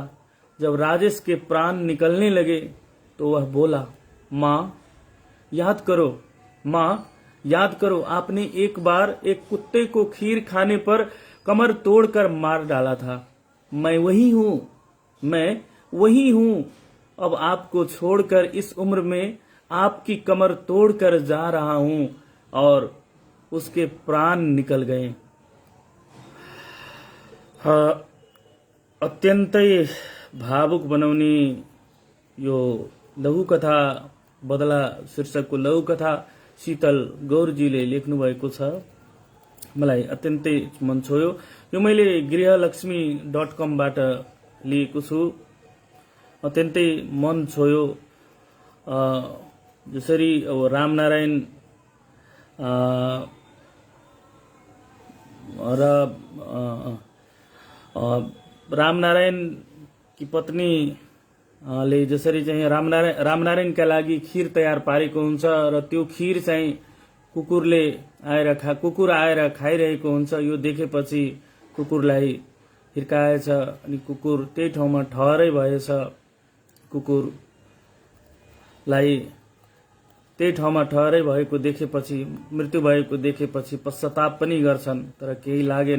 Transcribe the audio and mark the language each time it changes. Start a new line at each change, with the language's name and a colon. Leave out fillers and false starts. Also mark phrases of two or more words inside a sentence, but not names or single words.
Hindi: जब राजेश के प्राण निकलने लगे तो वह बोला, माँ याद करो, आपने एक बार एक कुत्ते को खीर खाने पर कमर तोड़कर मार डाला था। मैं वही हूँ। अब आपको छोड़कर इस उम्र में आपकी कमर तोड़कर जा रहा हूँ। और उसके प्राण निकल गए।
Nepali: अत्यन्तै भावुक बनाउने यो लघुकथा बदला शीर्षकको लघुकथा शीतल गौरजीले लेख्नु भएको छ। मलाई अत्यन्तै मन छोयो। यो मैले गृहलक्ष्मी.com बाट लिएको छु। अत्यन्तै मन छोयो। जसरी अब रामनारायण रामनारायण की पत्नी ले जसरी चाहिँ रामनारायणका लागि खीर तयार पारेको हुन्छ र त्यो खीर चाहिँ कुकुर आएर खाइरहेको हुन्छ। यो देखेपछि कुकुरलाई हिर्काएछ अनि कुकुर त्यही ठाउँमा ठहरै भएछ। कुकुरलाई त्यही ठाउँमा ठहरै भएको देखेपछि, मृत्यु भएको देखेपछि पश्चाताप पनि गर्छन्, तर केही लागेन।